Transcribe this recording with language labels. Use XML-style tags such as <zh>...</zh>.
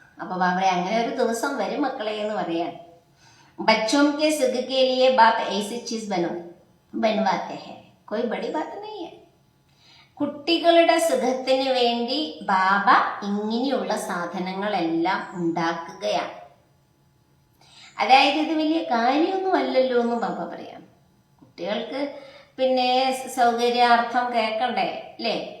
<ml>അപ്പൊ ബാബ അങ്ങനെ ഒരു ദിവസം വരും മക്കളെ എന്ന് പറയാൻ.</ml> <hi>ബച്ചോം കെ സുഖ് കെ ലിയെ ബാപ്പ് ऐसी चीज बनवाते हैं, कोई बड़ी बात नहीं है.</hi> <ml>കുട്ടികളുടെ സുഖത്തിന് വേണ്ടി ബാബ ഇങ്ങനെയുള്ള സാധനങ്ങളെല്ലാം ഉണ്ടാക്കുകയാണ്. അതായത് ഇത് വലിയ കാര്യമൊന്നും അല്ലല്ലോ എന്ന് ബാബ പറയാം. കുട്ടികൾക്ക് പിന്നെ സൗകര്യാർത്ഥം കേൾക്കണ്ടേ, അല്ലേ?</ml>